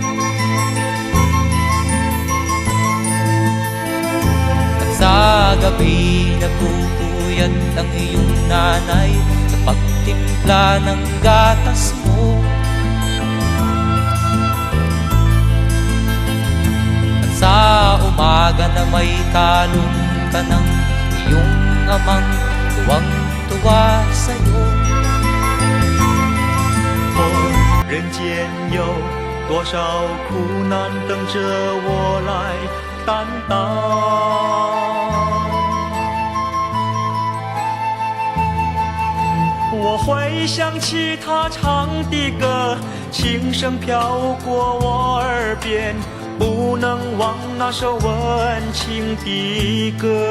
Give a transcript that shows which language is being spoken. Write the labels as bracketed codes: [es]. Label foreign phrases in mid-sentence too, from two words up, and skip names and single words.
[tl] Sa gabi nagpupuyat ang iyong nanay sa pagtimpla ng gatas mo. At sa umaga na may kalong ka ng iyong amang tuwang-tuwa sa'yo. [zh] 人间有多少苦难等着我来担当？我会想起他唱的歌，轻声飘过我耳边，不能忘那首温情的歌。